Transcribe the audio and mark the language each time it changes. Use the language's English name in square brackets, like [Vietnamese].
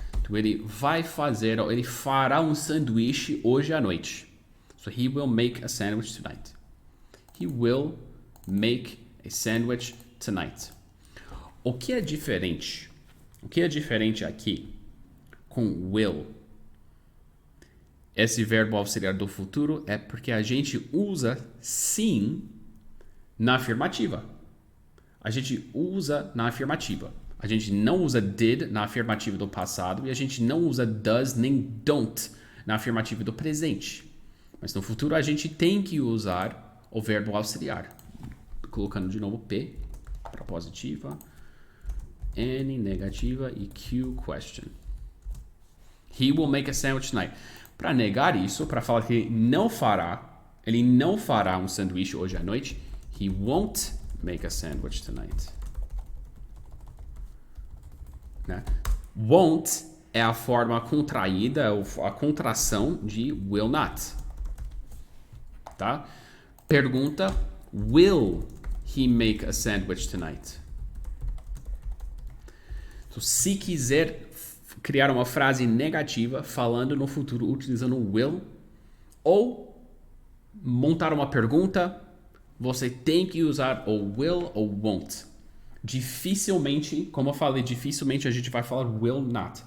[Portuguese] Ele fará um sanduíche hoje à noite. [English] So he will make a sandwich tonight. He will make a sandwich tonight. [Portuguese] O que é diferente? O que é diferente aqui com will? Esse verbo auxiliar do futuro é porque a gente usa sim na afirmativa. A gente usa na afirmativa. A gente não usa did na afirmativa do passado e a gente não usa does nem don't na afirmativa do presente. Mas no futuro a gente tem que usar o verbo auxiliar. Colocando de novo P para positiva, N negativa e Q question. [English] He will make a sandwich tonight. [Portuguese] Para negar isso, para falar que ele não fará um sanduíche hoje à noite, [English] he won't make a sandwich tonight. [Portuguese] Né? Won't é a forma contraída, a contração de will not. Tá? [English] Pergunta: will he make a sandwich tonight? [Portuguese] Então, se quiser criar uma frase negativa falando no futuro utilizando will, ou montar uma pergunta, você tem que usar o will ou won't. Dificilmente, como eu falei, dificilmente a gente vai falar will not.